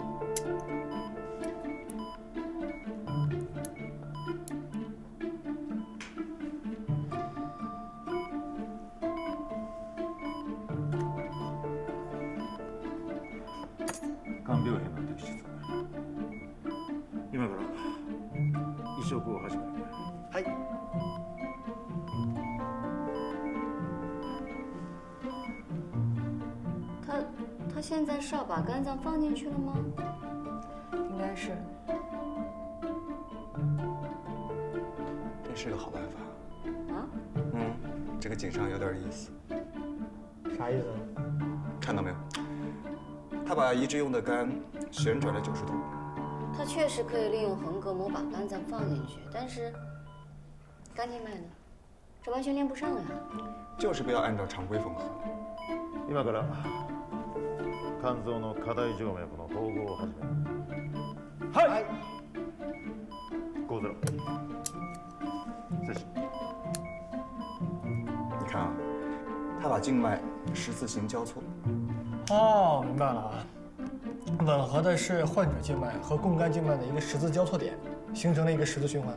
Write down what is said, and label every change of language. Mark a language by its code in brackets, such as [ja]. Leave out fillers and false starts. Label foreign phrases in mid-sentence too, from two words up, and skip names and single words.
[ja] 肝病変の摘出。今から移植を始める。はい。 [zh] 他现在是要把肝脏放进去了吗？应该是。这是个好办法。啊？这个井上有点意思。啥意思？看到没有？他把移植用的肝旋转了90度。他确实可以利用横膈膜把肝脏放进去，但是肝静脉呢？这完全连不上呀。就是不要按照常规缝合。 [ja] 今から肝臓の下大静脈の縫合を始める。はい。5-0。接触。 [zh] 你看啊，他把静脉十字形交错。哦，明白了啊。吻合的是患者静脉和供肝静脉的一个十字交错点，形成了一个十字循环。